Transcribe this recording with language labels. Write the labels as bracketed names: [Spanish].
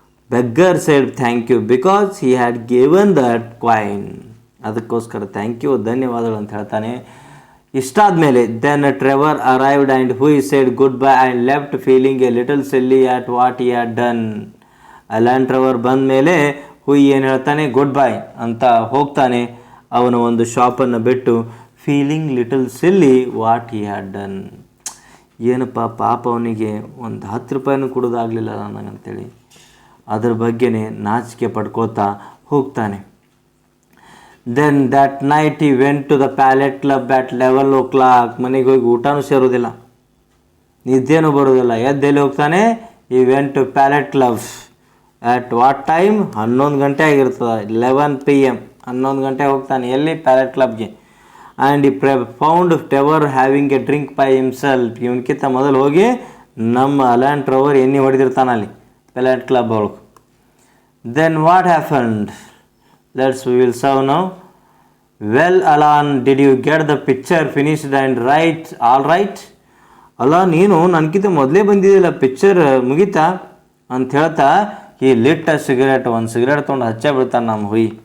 [English] Beggar said thank you because he had given that coin. [Kannada] ಅದಕ್ಕೋಸ್ಕರ thank you, ಧನ್ಯವಾದಗಳು ಅಂತ ಹೇಳ್ತಾನೆ. ಇಷ್ಟಾದಮೇಲೆ [English] Then Trevor arrived and he said goodbye and left feeling a little silly at what he had done. [Kannada] Alone Trevor ಬಂದ ಮೇಲೆ ಹೂಯ್ ಏನು ಹೇಳ್ತಾನೆ? Good bye ಅಂತ ಹೋಗ್ತಾನೆ. ಅವನ ಒಂದು ಶಾಪನ್ನು ಬಿಟ್ಟು [English] Feeling little silly what he had done. [Kannada] ಏನಪ್ಪ ಪಾಪ, ಅವನಿಗೆ ಒಂದು ₹10 ಕೊಡೋದಾಗಲಿಲ್ಲ ನನಗಂತೇಳಿ ಅದ್ರ ಬಗ್ಗೆನೇ ನಾಚಿಕೆ ಪಡ್ಕೋತಾ ಹೋಗ್ತಾನೆ. [English] Then that night he went to the Palette Club at 11 o'clock. [Kannada] ಮನೆಗೆ ಹೋಗಿ ಊಟನೂ ಸೇರೋದಿಲ್ಲ, ನಿದ್ದೆನೂ ಬರೋದಿಲ್ಲ. ಎದ್ದೆಲ್ಲಿ ಹೋಗ್ತಾನೆ? [English] He went to Palette Club at what time? [Kannada] 11 ಗಂಟೆ ಆಗಿರ್ತದೆ, 11 PM, 11 ಗಂಟೆ ಹೋಗ್ತಾನೆ. ಎಲ್ಲಿ? ಪ್ಯಾಲೆಟ್ ಕ್ಲಬ್ಗೆ. [English] And he found Trevor having a drink by himself. [Kannada] ಇವನ್ಕಿಂತ ಮೊದಲು ಹೋಗಿ ನಮ್ಮ ಅಲಾನ್ ಟ್ರೆವರ್ ಎಣ್ಣೆ ಹೊಡೆದಿರ್ತಾನೆ ಅಲ್ಲಿ ಪ್ಯಾಲೆಟ್ ಕ್ಲಬ್ ಒಳಗೆ. [English] Then what happened? we will serve now. Well, Alan, did you get the picture finished and right? All right? [Kannada] ಅಲ್ಲ, ನೀನು ನನಗಿಂತ ಮೊದಲೇ ಬಂದಿದ್ದಿಲ್ಲ, ಪಿಕ್ಚರ್ ಮುಗೀತಾ ಅಂತ ಹೇಳ್ತಾ ಈ ಲಿಟ್ ಸಿಗರೇಟ್, ಒಂದು ಸಿಗರೇಟ್ ತೊಗೊಂಡು ಹಚ್ಚ ಬಿಡ್ತಾನೆ ನಮ್ಮ ಹುಯ್.